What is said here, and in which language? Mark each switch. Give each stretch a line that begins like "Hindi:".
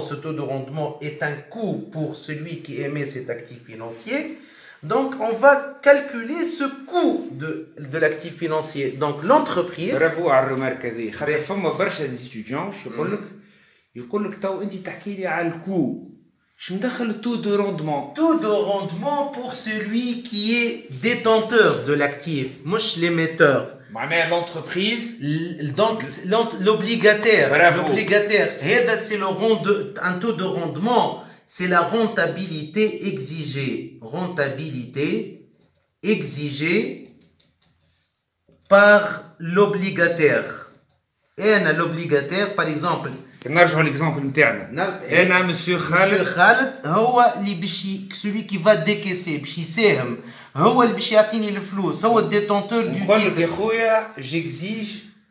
French: Ce taux de rendement est un coût pour celui qui émet cet actif financier. Donc on va calculer ce coût de l'actif financier. Donc l'entreprise.
Arabic: Bravo على الرمارك هذه. خاطر فما برشا ديستوديون يقول لك تو انت تحكي لي على الكو.
French: Je me donne le taux de rendement. Taux de rendement pour celui qui est détenteur de l'actif, مش l'émetteur. معناها l'entreprise. Donc l'obligataire. Bravo. L'obligataire. هذا c'est un taux de rendement. C'est la rentabilité exigée. Rentabilité exigée par l'obligataire. Et l'obligataire, par exemple.
Arabic: نرجعوا l'exemple نتاعنا. انا مسيو خالد هو اللي
French: celui qui va décaisser
Arabic: باش يساهم، هو اللي باش يعطيني الفلوس، هو الديتونتور دو تيتر. نقول لك يا خويا j'exige